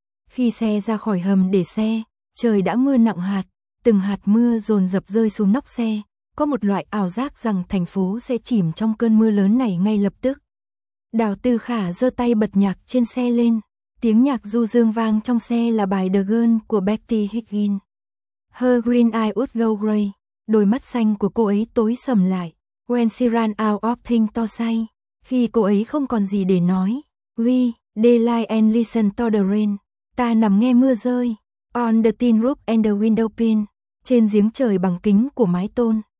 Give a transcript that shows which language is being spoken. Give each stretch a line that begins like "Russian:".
Vietnamese: Khi xe ra khỏi hầm để xe, trời đã mưa nặng hạt. Từng hạt mưa dồn dập rơi xuống nóc xe. Có một loại ảo giác rằng thành phố sẽ chìm trong cơn mưa lớn này ngay lập tức. Đào Tư Khả giơ tay bật nhạc trên xe lên. Tiếng nhạc du dương vang trong xe là bài
English: The Girl
Vietnamese: của Betty Higgins.
English: Her green eye would go grey.
Vietnamese: Đôi mắt xanh của cô ấy tối sầm lại.
English: When she ran out of things to say.
Vietnamese: Khi cô ấy không còn gì để nói.
English: We, they lie and listen to the rain.
Vietnamese: Ta nằm nghe mưa rơi.
English: On the tin roof and the window pane.
Vietnamese: Trên giếng trời bằng kính của mái tôn.